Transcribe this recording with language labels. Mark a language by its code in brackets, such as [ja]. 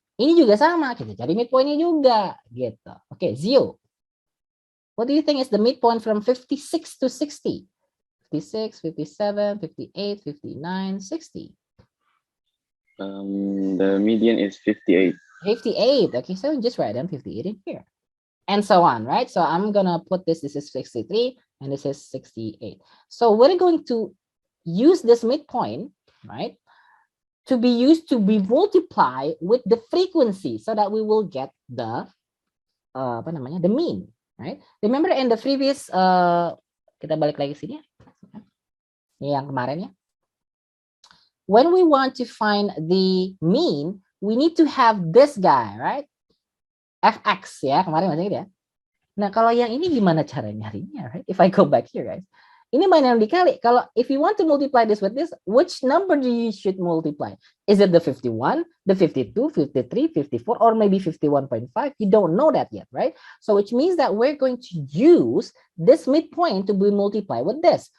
[id] Ini juga sama, kita cari midpointnya juga. Gitu. Oke, Zio. [en] What do you think is the midpoint from 56 to 60? 56, 57, 58, 59, 60. The median is 58. 58. Okay, so just write down 58 in here. And so on, right? So I'm gonna put this is 63 and this is 68. So we're going to use this midpoint, right? To be used to be multiplied with the frequency so that we will get the the mean, right? Remember in the previous [id] kita balik lagi sini ya. Ini yang kemarin ya. [en] When we want to find the mean, we need to have this guy, right? [id] Fx ya, kemarin masih ya. Nah, kalau yang ini gimana cara nyarinya, right? [en] If I go back here, guys. [id] Ini main yang dikali. Kalau [en] if you want to multiply this with this, which number do you should multiply? Is it the 51, the 52, 53, 54, or maybe 51.5? You don't know that yet, right? So which means that we're going to use this midpoint to be multiplied with this.